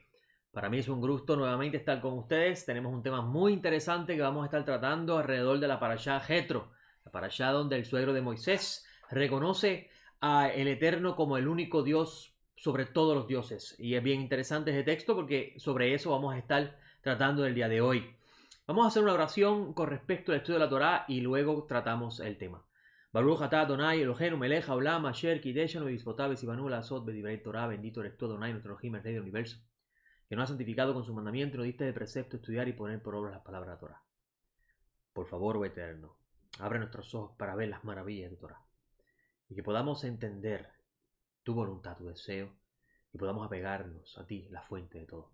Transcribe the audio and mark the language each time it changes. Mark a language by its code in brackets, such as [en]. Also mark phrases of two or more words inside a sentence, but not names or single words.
[es] Para mí es un gusto nuevamente estar con ustedes. Tenemos un tema muy interesante que vamos a estar tratando alrededor de la parashá Jetro, la parashá donde el suegro de Moisés reconoce al Eterno como el único Dios sobre todos los dioses. Y es bien interesante ese texto porque sobre eso vamos a estar tratando el día de hoy. Vamos a hacer una oración con respecto al estudio de la Torá y luego tratamos el tema. [he] ברוך אתה אדוני אלוהינו מלך העולם אשר קדשנו ומצוותיו וצונו לעשות בדברי תורה. [es] Bendito eres tú, Adonai, nuestro Elohim, el Rey del Universo, que nos ha santificado con su mandamiento y nos diste de precepto estudiar y poner por obra las palabras de la Torah. Por favor, oh Eterno, abre nuestros ojos para ver las maravillas de tu Torah y que podamos entender tu voluntad, tu deseo, y podamos apegarnos a ti, la fuente de todo.